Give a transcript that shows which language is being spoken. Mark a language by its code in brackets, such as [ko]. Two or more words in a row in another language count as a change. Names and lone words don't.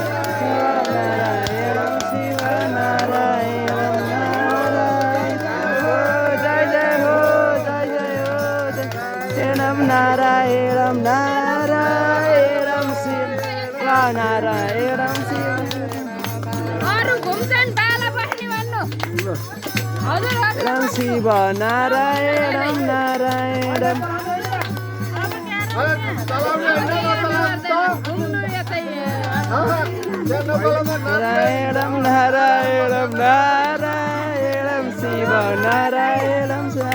[sa] शिव नारायणं नारायणं जय जय हो जय जय हो नारायणं नारायणं शिव नारायणं शिव [ne] अरू घुम्छन् बाला बस्ने भन्नु हजुर [sa] शिव नारायणं नारायणं नारायणं नारायणं नारायणं शिव नारायणं